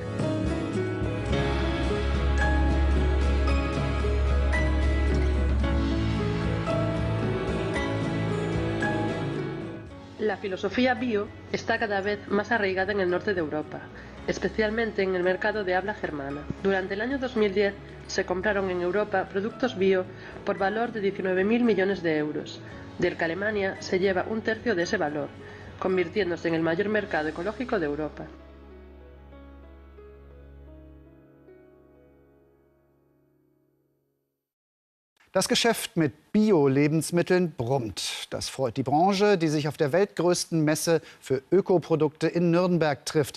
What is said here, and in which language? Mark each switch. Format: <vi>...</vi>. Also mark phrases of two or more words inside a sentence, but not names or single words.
<es>La filosofía bio está cada vez más arraigada en el norte de Europa, especialmente en el mercado de habla germana. Durante el año 2010 se compraron en Europa productos bio por valor de 19.000 millones de euros, del que Alemania se lleva un tercio de ese valor, convirtiéndose en el mayor mercado ecológico de Europa.</es> <de>Das Geschäft mit Bio-Lebensmitteln brummt. Das freut die Branche, die sich auf der weltgrößten Messe für Ökoprodukte in Nürnberg trifft.</de>